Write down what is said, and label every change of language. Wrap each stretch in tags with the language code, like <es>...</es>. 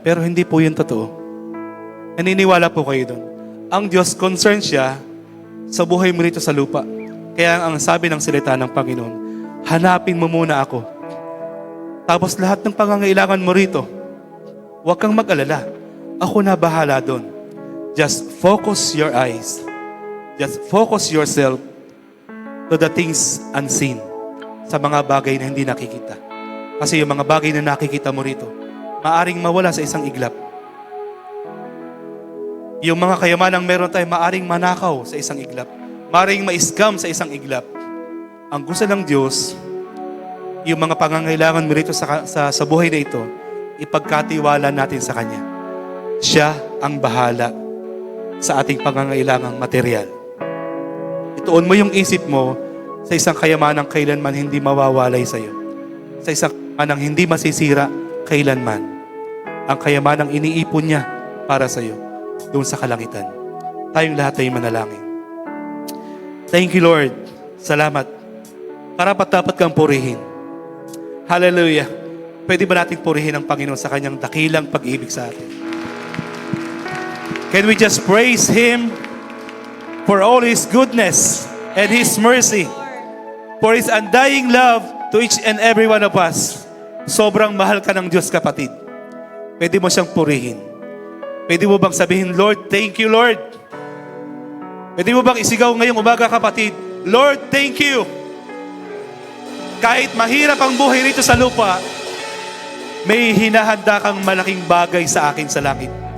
<tl>Pero hindi po yun totoo. Naniniwala po kayo doon. Ang Diyos concerned siya sa buhay mo rito sa lupa. Kaya ang sabi ng salita ng Panginoon, hanapin mo muna ako. Tapos lahat ng pangangailangan mo rito, huwag kang mag-alala. Ako na bahala doon.</tl> <en>Just focus your eyes. Just focus yourself to the things unseen.</en> <tl>Sa mga bagay na hindi nakikita. Kasi yung mga bagay na nakikita mo rito, maaring mawala sa isang iglap. Yung mga kayamanang meron tayo, maaring manakaw sa isang iglap. Maaring ma-scam sa isang iglap. Ang gusto ng Diyos, yung mga pangangailangan mo rito sa buhay na ito, ipagkatiwala natin sa Kanya. Siya ang bahala sa ating pangangailangang material. Ituon mo yung isip mo sa isang kayamanang kailanman hindi mawawalay sa iyo. Sa isang kayamanang hindi masisira kailanman. Ang kayamanang iniipon niya para sa iyo doon sa kalangitan. Tayong lahat ay manalangin.</tl> <en>Thank you, Lord.</en> <tl>Salamat. Karapat-dapat kang purihin. Hallelujah. Pwede ba natin purihin ang Panginoon sa kanyang dakilang pag-ibig sa atin?</tl> <en>Can we just praise Him for all His goodness and His mercy, for His undying love to each and every one of us?</en> <tl>Sobrang mahal ka ng Diyos, kapatid. Pwede mo siyang purihin. Pwede mo bang sabihin, Lord,</tl> <en>thank you,</en> <tl>Lord. Pwede mo bang isigaw ngayong umaga, kapatid, Lord, thank you. Kahit mahirap ang buhay rito sa lupa, may hinahanda kang malaking bagay sa akin sa langit.</tl>